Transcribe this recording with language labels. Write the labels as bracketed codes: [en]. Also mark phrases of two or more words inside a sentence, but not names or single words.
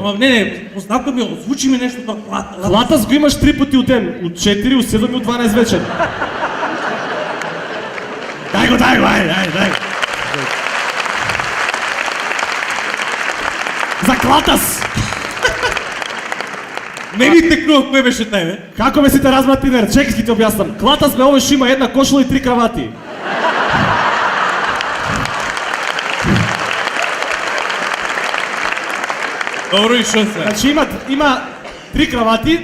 [bg] Ама не, познато ми, звучи ми нещо това Клатас. Клатас го имаш 3 пъти от ден. От 4, от 7 и от 12 вечер. Дай го, дай. За Клатас! [mk] Не ми текнува, кое беше тай, бе? Како ме си те разбрат тинер? Чекай си ти обяснам. Клатас ме овеш има една кошула и 3 кравати. Добро и шо се? Значи има 3 кравати,